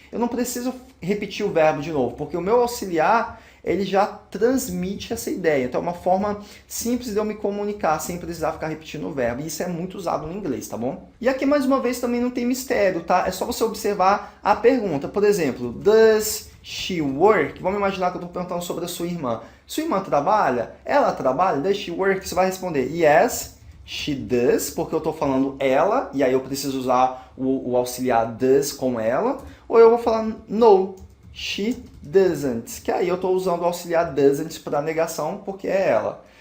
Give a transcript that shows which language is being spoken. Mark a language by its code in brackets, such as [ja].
[pt] Eu não preciso repetir o verbo de novo, porque o meu auxiliar, ele já transmite essa ideia. Então é uma forma simples de eu me comunicar sem precisar ficar repetindo o verbo. E isso é muito usado no inglês, tá bom? E aqui, mais uma vez, também não tem mistério, tá? É só você observar a pergunta. Por exemplo, [en] does she work? [pt] Vamos imaginar que eu estou perguntando sobre a sua irmã. Sua irmã trabalha? Ela trabalha? [en] Does she work? [pt] Você vai responder [en] yes, she does, [pt] porque eu estou falando ela, e aí eu preciso usar o auxiliar does com ela. Ou eu vou falar [en] no, she doesn't, [pt] que aí eu estou usando o auxiliar doesn't para negação, porque é ela.